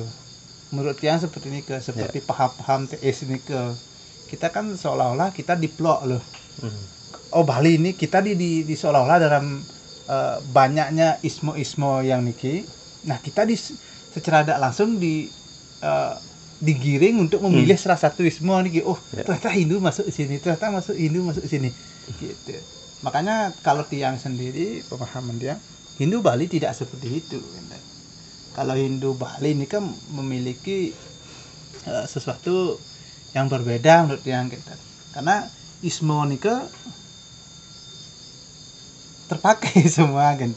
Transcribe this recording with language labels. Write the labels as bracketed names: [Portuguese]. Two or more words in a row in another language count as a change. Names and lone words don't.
[Indonesian] Menurut Tiang seperti ini seperti paham-paham teis ini kita kan seolah-olah kita diplok loh. Oh Bali ini kita di seolah-olah dalam banyaknya ismo-ismo yang niki, nah kita secara tidak langsung digiring untuk memilih salah satu ismo niki. Oh, ternyata Hindu masuk di sini, ternyata Hindu masuk di sini. Gitu. Makanya kalau tiang sendiri, pemahaman dia, Hindu Bali tidak seperti itu. Kalau Hindu Bali ini kan memiliki sesuatu yang berbeda menurut tiang kita. Karena ismo nika terpakai semua gitu.